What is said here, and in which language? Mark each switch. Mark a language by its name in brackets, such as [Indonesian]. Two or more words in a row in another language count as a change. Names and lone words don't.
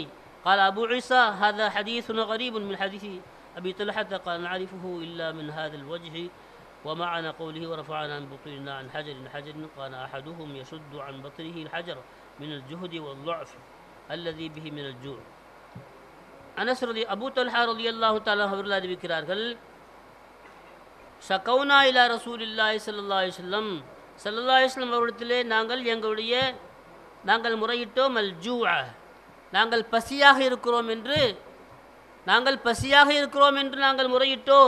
[Arabic] قال أبو عيسى هذا حديث غريب من حديث أبي طلحة قال نعرفه إلا من هذا الوجه ومعنى قوله ورفعنا عن بطوننا عن حجر قال أحدهم يشد عن بطنه الحجر من الجهد والضعف الذي به من الجوع. [Tamil] அனஸ் அபூ தல்ஹா [Arabic] رضي الله تعالى [Tamil] அவர்கள் அறிவிக்கிறார்கள், [Arabic] شكونا إلى رسول الله صلى الله عليه وسلم، صلى الله عليه وسلم [Tamil] அவரிடத்திலே நாங்கள் முறையிட்டோம், [Arabic] الجوع, [Tamil] நாங்கள் பசியாக இருக்கிறோம் என்று நாங்கள் முறையிட்டோம்.